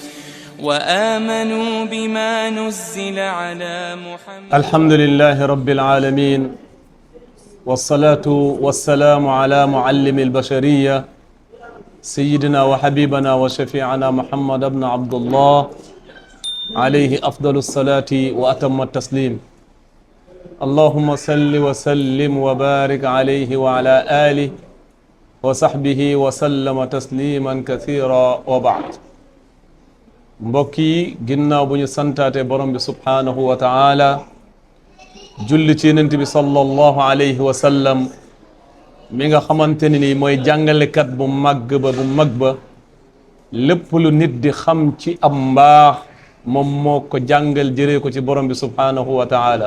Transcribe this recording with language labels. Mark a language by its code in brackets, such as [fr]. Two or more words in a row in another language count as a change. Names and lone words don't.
[ar] الحمد لله رب العالمين والصلاة والسلام على معلم البشرية سيدنا وحبيبنا وشفيعنا محمد بن عبد الله عليه أفضل الصلاة وأتم التسليم. اللهم صل وسلم وبارك عليه وعلى آله وصحبه وسلم تسليما كثيرا وبعد. [wo] mbokki ginnaaw bu ñu santaate borom bi [ar] سبحانه وتعالى [wo] julli ci yonent bi [ar] صلى الله عليه وسلم [wo] mi nga xamante ni mooy jàngalekat bu mag ba lépp lu nit di xam ci am mbaax moom moo ko jàngal jëree ko ci borom bi [ar] سبحانه وتعالى.